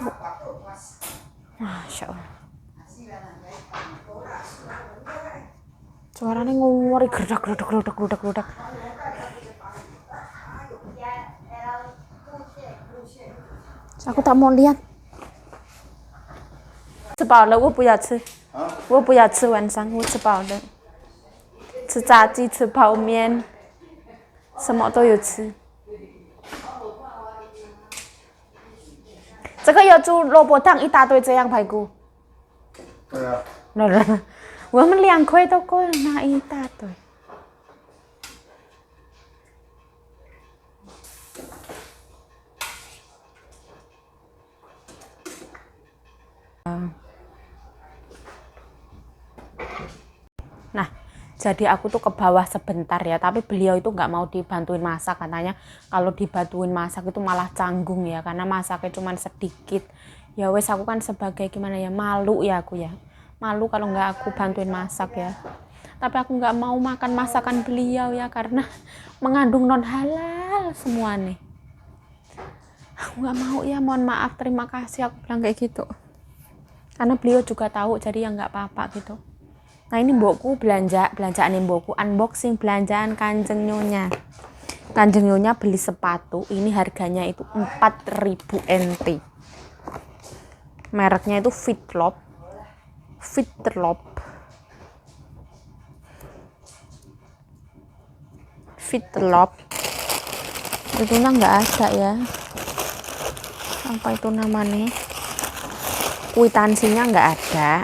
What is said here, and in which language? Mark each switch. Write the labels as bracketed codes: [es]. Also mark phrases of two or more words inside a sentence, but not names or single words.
[ar] ما شاء الله. [id] Suaranya ngomori gerdak. Aku tak mau lihat. [zh] 吃饱了，我不要吃，我不要吃晚上，我吃饱了。吃炸鸡，吃泡面，什么都有吃。这个有猪萝卜汤一大堆，这样排骨。对啊。我们2块都够拿一大堆。 [id] Nah, jadi aku tuh ke bawah sebentar ya, tapi beliau itu nggak mau dibantuin masak, katanya kalau dibantuin masak itu malah canggung ya, karena masaknya cuma sedikit. [jv] Ya wes, [id] aku kan sebagai gimana ya, malu ya aku ya, malu kalau nggak aku bantuin masak ya. Tapi aku nggak mau makan masakan beliau ya, karena mengandung non halal semua nih. Aku nggak mau ya, mohon maaf, terima kasih, aku bilang kayak gitu. Karena beliau juga tahu, jadi ya nggak apa-apa gitu. Nah ini mbokku belanjaan mbokku, unboxing belanjaan [jv] kanjeng nyonya. Kanjeng nyonya [id] beli sepatu, ini harganya itu 4.000 NT. Mereknya itu Fitlop. Itunya nggak ada ya, apa itu namanya, kwitansinya nggak ada.